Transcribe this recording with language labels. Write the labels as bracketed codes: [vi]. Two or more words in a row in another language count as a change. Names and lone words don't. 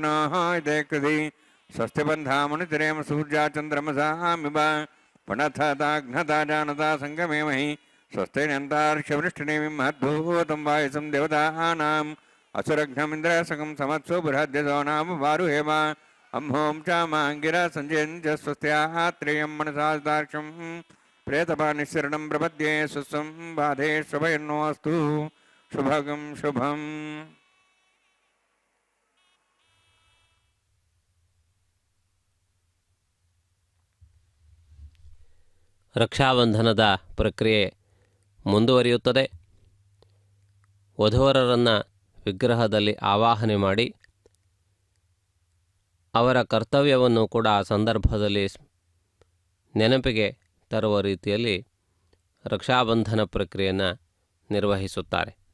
[sa] ನೋ ಇದೇ ಕೃತಿ ಸ್ವಸ್ತಿ ಬಂಧಾಮನುತಿರೇಮ ಸೂರ್ಯಾ ಚಂದ್ರಮಸಾಮಿವ ಪುನಃತಾಘ್ನತಾ ಜಾನತಾ ಸಂಗಮೇಮಹಿ ಸ್ವಸ್ತಿ ನಂತಾರ್ಷವೃಷ್ಟಿನೇಮಿ ಮಹದ್ಭೂತಂ ವಾಯುಸಂ ದೇವತಾನಾಂ ಅಸುರಘ್ನಮಿಂದ್ರ ಸಗಂ ಸಮತ್ಸು ಬೃಹದ್ಯಸೋ ನಾಮ ವಾರು ಹೇಮ ಅಂಹೋಂ ಚಾಮಾಂಗಿರ ಸಂಜಯಂಜ ಸ್ವಸ್ತ್ಯಾತ್ರೇಯಂ ಮನಸಾದಾರ್ಕ್ಷಂ ಪ್ರೇತಪಾನಿಶರಣಂ ಪ್ರಪದ್ಯೆ ಸುಸ್ವಂ ಬಾಧೆ ಶುಭಯನ್ನೋಸ್ತು ಶುಭಗಂ ಶುಭಂ. [kn] ರಕ್ಷಾಬಂಧನದ ಪ್ರಕ್ರಿಯೆ ಮುಂದುವರಿಯುತ್ತದೆ. ವಧುವರರನ್ನು ವಿಗ್ರಹದಲ್ಲಿ ಆವಾಹನೆ ಮಾಡಿ ಅವರ ಕರ್ತವ್ಯವನ್ನು ಕೂಡ ಆ ಸಂದರ್ಭದಲ್ಲಿ ನೆನಪಿಗೆ ತರುವ ರೀತಿಯಲ್ಲಿ ರಕ್ಷಾಬಂಧನ ಪ್ರಕ್ರಿಯೆಯನ್ನು ನಿರ್ವಹಿಸುತ್ತಾರೆ.